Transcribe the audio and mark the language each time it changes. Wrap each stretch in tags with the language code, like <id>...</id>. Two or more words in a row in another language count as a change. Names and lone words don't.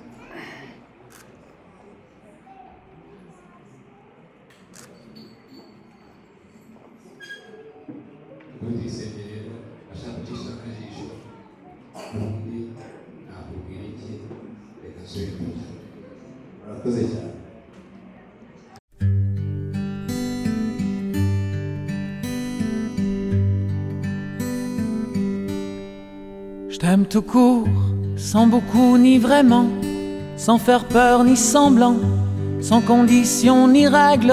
<rw>Tuyisenge rero ashaka gucisha akajisho ubundi nakubwira iki reka nsubire kwicara murakoze cyane</rw> <fr>Je t'aime tout court, sans beaucoup ni vraiment, sans faire peur ni semblant, sans condition ni règle.</fr>